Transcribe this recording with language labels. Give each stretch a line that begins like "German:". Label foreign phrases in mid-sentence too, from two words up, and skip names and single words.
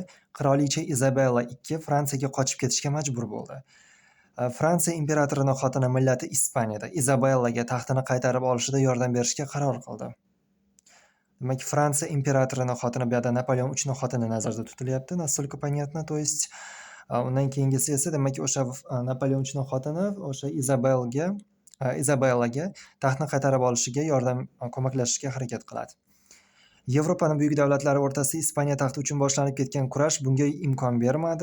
Uzbek: Qirolicha Izabella II Fransiyaga qochib ketishga majbur bo'ldi. Fransiya imperatorining xotini millati Ispaniyada Izabellaga taxtini qaytarib olishida yordam berishga qaror qildi. Demak, Fransiya imperatorining xotini bu yerda Napoleon IIIning xotini nazarda tutilyapti.
Russian: Настолько понятно, то есть
Uzbek: undan keyingisi esa demak o'sha Napoleon IIIning xotini o'sha Izabellaga taxtni qaytarib olishiga ko'maklashishga harakat qiladi. Yevropaning buyuk davlatlari o'rtasida Ispaniya taxti uchun boshlanib ketgan kurash bunga imkon bermadi.